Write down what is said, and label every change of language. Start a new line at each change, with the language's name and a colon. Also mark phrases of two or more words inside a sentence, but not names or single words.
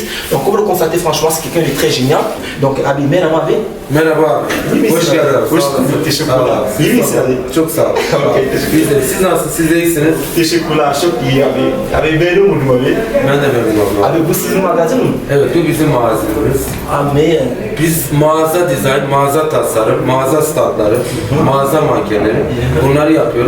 French: Donc comme vous le constatez, franchement, c'est quelqu'un de très génial.
Turkish: Donc abi merhaba abi. Merhaba. Hoş geldin. Hoş bulduk. Teşekkürler. İyi misin abi? Çok sağ ol. Siz nasılsınız? Siz de iyisiniz. Teşekkürler. Çok iyi abi. Abi memnun oldum abi. Ben de memnun oldum. Abi bu sizin magazin mi? Evet, bu bizim mağazamız. Abi. Biz mağaza dizayn, mağaza tasarım, mağaza standları, mağaza mankenleri bunları yapıyoruz.